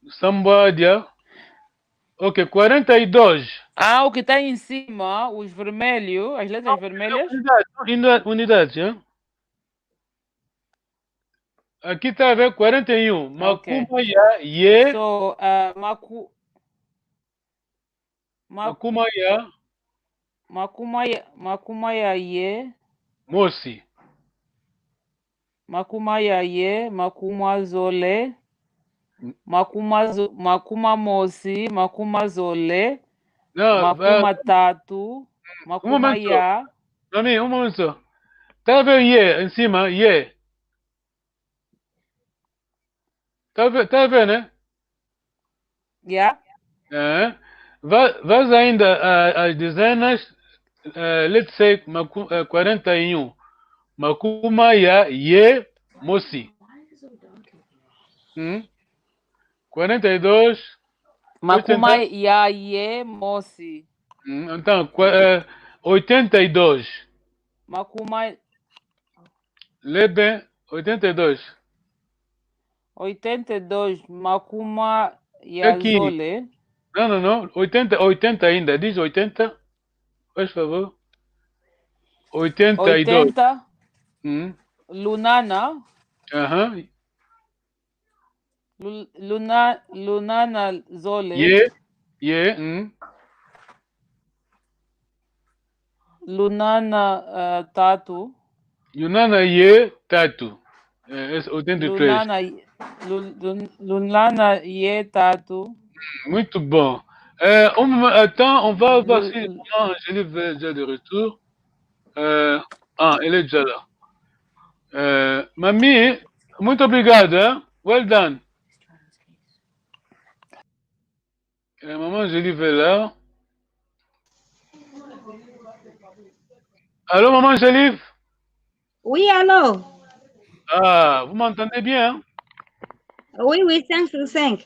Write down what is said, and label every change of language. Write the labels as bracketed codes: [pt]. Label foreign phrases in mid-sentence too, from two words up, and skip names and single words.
[kg] Samboadia. [pt] Ok, 42. Ah, o que está em cima, os vermelhos, as letras vermelhas. Unidade, hein? Aqui está a ver 41. Ok. [kg] Makumaya ye. So, Makumaya Makumaya ye, mosi. Makumaya ye, Makuma zole, Makuma mosi, Makuma zole, [pt] Não, [kg] Makuma tatu, Makuma [pt] momento. ya. [kg] Mami, [pt] momento. Está a ver ye em cima? Ye. Está a ver, né? Ya? É. Vais ainda às dezenas, [en] let's say 41. [kg] Makumaya ye mosi. 42, Makuma ya ye mosi. [pt] então, 82. [kg] Makuma [pt] Lê bem, 82. [kg] 82, Makuma ya [pt] Aqui. [kg] zole. [pt] Não. 80 ainda. Diz 80. Faz favor. 82. [kg] 80, Lunana. Aham. Lunana zole. Ye. Lunana tatu. Yunana ye tatu. 83. Lunana ye tatu. [pt] Muito bom. [fr] Attends, on va voir si Angélique est déjà de retour. Elle est déjà là. [pt] Mami, muito obrigado, hein? [en] Well done. [fr] Maman Angélique est là. Allô, maman Angélique? Oui, allô? Ah, vous m'entendez bien? Hein? Oui, 5 sur 5.